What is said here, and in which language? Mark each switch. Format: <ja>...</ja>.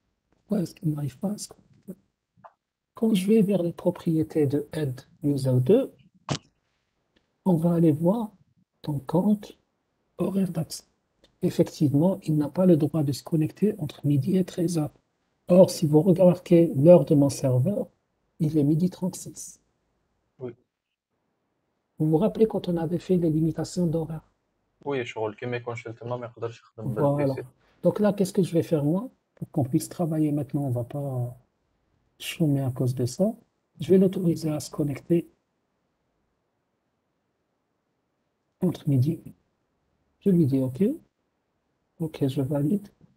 <fr>Pourquoi est-ce qu'il n'arrive pas à se... Quand je vais vers les propriétés de Add User 2, on va aller voir ton compte horaire d'accès. effectivement, il n'a pas le droit de se connecter entre midi et 13h. Or, si vous remarquez l'heure de mon serveur, il est midi 36. Oui. Vous vous rappelez quand on avait fait les limitations d'horaire?</fr> <ar>Oui شغل كيما يكون شي تما ما يقدرش يخدم</ar> <fr>Voilà.</fr> <ar>بالبيسي.</ar> <fr>Donc là, qu'est-ce que je vais faire moi? Pour qu'on puisse travailler maintenant, on ne va pas chômer à cause de ça. Je vais l'autoriser à se connecter entre midi. Je lui dis OK. OK, je valide.</fr>